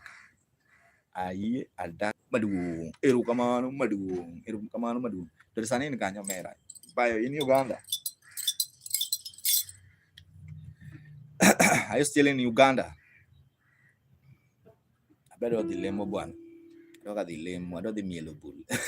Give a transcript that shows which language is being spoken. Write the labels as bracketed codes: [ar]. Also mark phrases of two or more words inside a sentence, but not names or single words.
[luo] Ayie adak maduong'. Erokamano maduong'. Erokamano maduong'. To sani in kanyo mera. Bayo in Uganda. [en] Are you still in Uganda? [luo] Abedo dhi lemo bwana. Adwa dhi lemo, adwa dhi mielo bul.